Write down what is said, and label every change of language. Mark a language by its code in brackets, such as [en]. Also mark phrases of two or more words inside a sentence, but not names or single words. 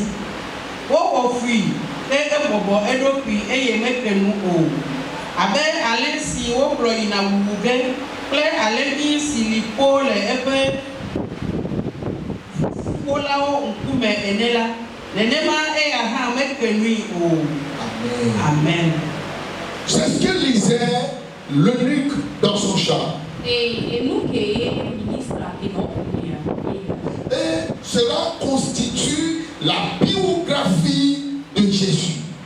[ee] Wowɔ fui ke ebɔbɔ eɖokui eye mepe nu o. Abe alẽ si wokplɔ yina wuwu ge kple alẽvi si li kpo le eƒe ƒolawo ŋkume ene la. Nenema eya hã mepe nui o. Amen. [fr] C'est ce que lisait l'eunuque dans son char. Et cela constitue la biographie de Jésus.